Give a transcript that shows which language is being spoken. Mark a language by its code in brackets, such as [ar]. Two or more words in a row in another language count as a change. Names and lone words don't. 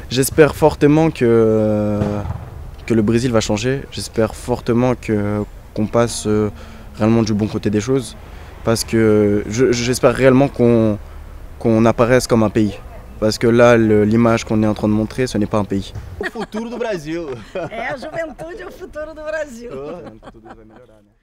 [fr] J'espère fortement que le Brésil va changer. J'espère fortement qu'on passe réellement du bon côté des choses. Parce que j'espère réellement qu'on apparaisse comme un pays. Parce que là, l'image qu'on est en train de montrer, ce n'est pas un pays. [pt] O futuro do Brasil. É a juventude, o futuro do Brasil.